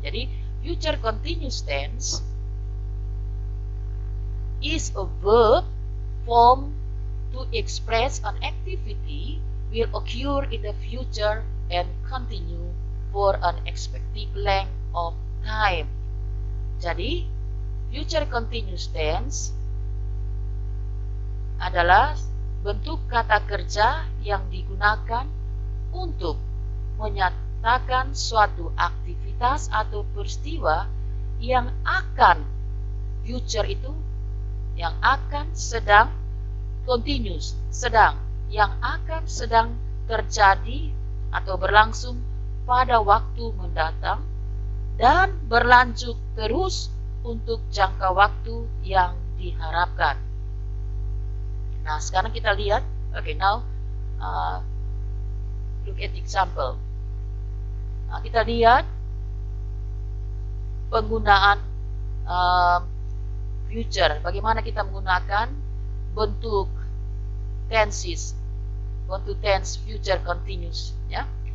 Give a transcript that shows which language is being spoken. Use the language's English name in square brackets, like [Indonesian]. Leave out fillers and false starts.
[Indonesian] Jadi [English] future continuous tense is a verb form to express an activity will occur in the future and continue for an expected length of time. [Indonesian] Jadi, future continuous tense adalah bentuk kata kerja yang digunakan untuk menyatakan suatu aktivitas atau peristiwa yang akan, future itu yang akan sedang, continuous, sedang, yang akan sedang terjadi atau berlangsung pada waktu mendatang dan berlanjut terus untuk jangka waktu yang diharapkan. Nah, sekarang kita lihat. [English] Okay, now look at example. [Indonesian] Nah, kita lihat penggunaan future. Bagaimana kita menggunakan bentuk tenses, bentuk tense future continuous, ya.